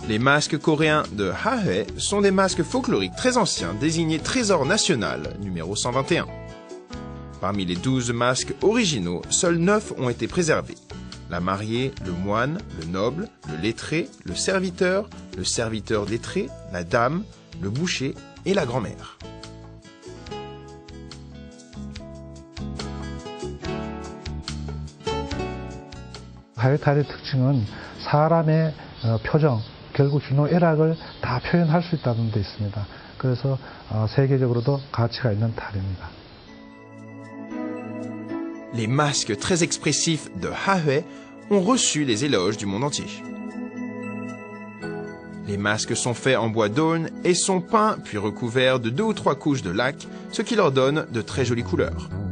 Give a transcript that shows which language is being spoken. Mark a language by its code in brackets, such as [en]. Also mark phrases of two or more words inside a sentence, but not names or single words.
[fr] Les masques coréens de Hahae sont des masques folkloriques très anciens désignés trésor national numéro 121. Parmi les 12 masques originaux, seuls 9 ont été préservés. La mariée, le moine, le noble, le lettré, le serviteur lettré, la dame, le boucher et la grand-mère. [ko] 하회탈의 특징은 사람의 표정, 결국 희노애락을 다 표현할 수 있다는 데 있습니다. 그래서 세계적으로도 가치가 있는 탈입니다. [fr] Les masques très expressifs de Hahae ont reçu les éloges du monde entier. Les masques sont faits en bois d'aulne et sont peints puis recouverts de 2 ou 3 couches de laque, ce qui leur donne de très jolies couleurs.